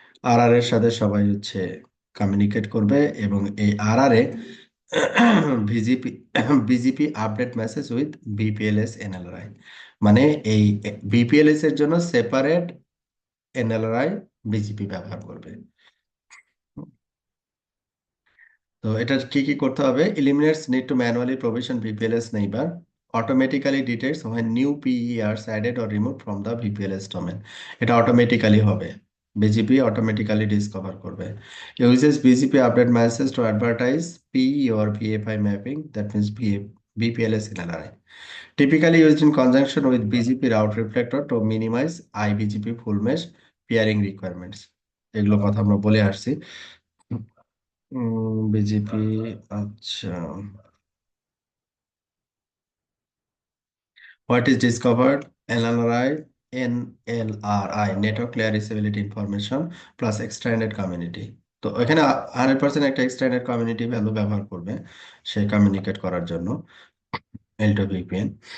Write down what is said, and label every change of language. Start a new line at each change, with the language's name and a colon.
Bangla: আর আর এর সাথে সবাই হচ্ছে কমিউনিকেট করবে, এবং এই আর আর এ ভিজিপি বিজিপি আপডেট মেসেজ উইথ বিপিএলএস এনএলআরআই, মানে এই বিপিএলএস এর জন্য সেপারেট এনএলআরআই বিজিপি ব্যবহার করবে। তো এটা কি কি করতে হবে,
English: eliminates need to manually provision VPLS neighbor, automatically detects when new PE are added or removed from the VPLS domain,
Bangla: এটা অটোমেটিক্যালি হবে, বিজিপি অটোমেটিক্যালি ডিসকভার করবে।
English: uses BGP update message to advertise PE or VFI mapping, that means VPLS in NRI, typically used in conjunction with BGP route reflector to minimize IBGP full mesh peering requirements।
Bangla: এগুলো কথা আমরা বলে আসছি।
English: BJP, আচ্ছা, what is discovered, NLRI, NLRI network layer reachability information plus extended community.
Bangla: তো এখানে 100% একটা extended community value ব্যবহার করবে সে কমিউনিকেট করার জন্য, L2 VPN।